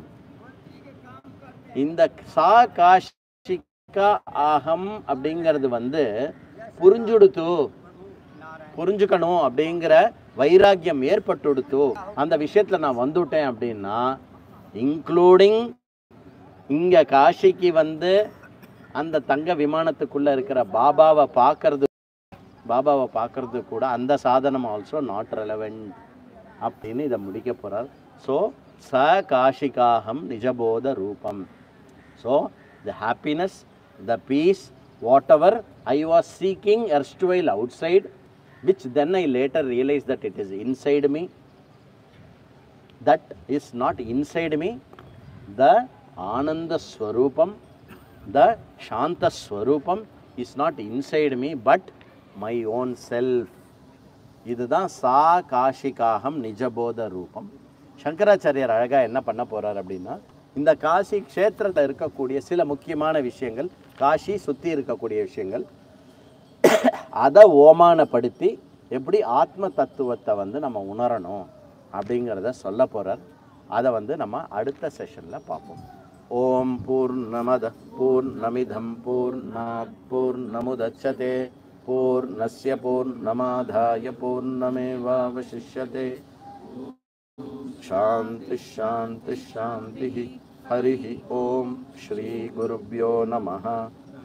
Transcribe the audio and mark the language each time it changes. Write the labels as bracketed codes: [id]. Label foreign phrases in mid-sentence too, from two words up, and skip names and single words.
[ta] இந்த [sa] स काशिका अहम् [ta] அப்படிங்கிறது வந்து புரிஞ்சுக்கணும் அப்படிங்கிற வைராக்கியம் ஏற்பட்டுடுத்து அந்த விஷயத்தில் நான் வந்துவிட்டேன் அப்படின்னா, இன்க்ளூடிங் இங்கே காஷிக்கு வந்து அந்த தங்க விமானத்துக்குள்ளே இருக்கிற பாபாவை பார்க்கறது கூட அந்த சாதனம் [en] also not relevant [ta] அப்படின்னு இதை முடிக்க போகிறார். [sa] ஸோ स काशिकाहं निजबोध रूपम्. [en] So the happiness, the peace, what ever I was seeking erstwhile outside, which then I later realized that it is inside me, that is not inside me. The [sa] आनन्द स्वरूपम्, [en] the [sa] शान्त स्वरूपम् [en] is not inside me but my own self. [ta] இதுதான் [sa] स काशिकाहं निजबोध रूपम्. [ta] சங்கராச்சாரியார் அழகாக என்ன பண்ண போகிறார் அப்படின்னா, இந்த காஷி க்ஷேத்திரத்தில் இருக்கக்கூடிய சில முக்கியமான விஷயங்கள், காஷி சுற்றி இருக்கக்கூடிய விஷயங்கள், அதை ஓமானப்படுத்தி எப்படி ஆத்ம தத்துவத்தை வந்து நம்ம உணரணும் அப்படிங்கிறத சொல்ல போகிறார். அதை வந்து நம்ம அடுத்த செஷனில் பார்ப்போம். [sa] ओम् पूर्णमदः पूर्णमिदम् पूर्णात् पूर्णमुदच्यते पूर्णस्य पूर्णमादाय पूर्णमेवावशिष्यते. शांति शांति शांति. हरि ओम. श्री गुरुभ्यो नमः.